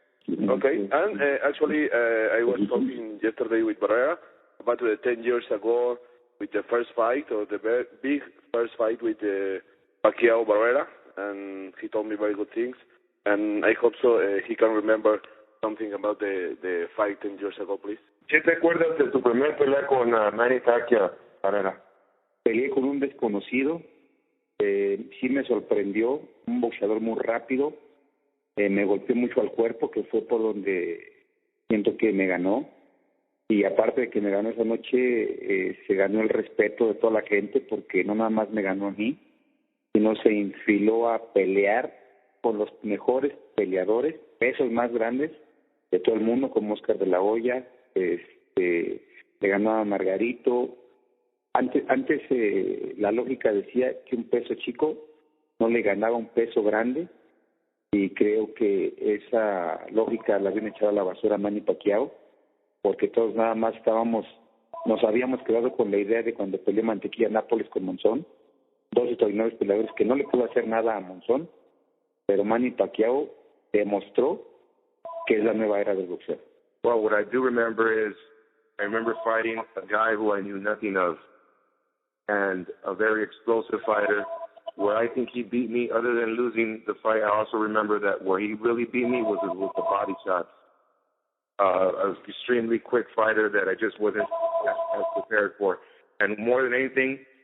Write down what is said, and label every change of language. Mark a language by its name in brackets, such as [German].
[English] Okay, and actually I was talking yesterday with Barrera about 10 years ago with the first fight, or the very big first fight with Pacquiao Barrera, and he told me very good things, and I hope so he can remember something about the fight 10 years ago, please. [Spanish] ¿Qué te acuerdas de tu primer pelea con Manny Pacquiao, Barrera? Peleé con un desconocido, sí me sorprendió, un boxeador muy rápido, me golpeó mucho al cuerpo, que fue por donde siento que me ganó, y aparte de que me ganó esa noche, se ganó el respeto de toda la gente, porque no nada más me ganó a mí, sino se infiló a pelear con los mejores peleadores, pesos más grandes de todo el mundo, como Oscar de la Hoya, le ganó a Margarito. Antes la lógica decía que un peso chico no le ganaba un peso grande, y creo que esa lógica la habían echado a la basura a Manny Pacquiao, porque todos nada más nos habíamos quedado con la idea de cuando peleó Mantequilla Nápoles con Monzón, dos extraordinarios peleadores que no le pudo hacer nada a Monzón, pero Manny Pacquiao demostró que es la nueva era del boxeo. [English] Well, what I do remember is I remember fighting a guy who I knew nothing of, and a very explosive fighter, where I think he beat me. Other than losing the fight, I also remember that where he really beat me was with the body shots. An extremely quick fighter that I just wasn't as prepared for. And more than anything,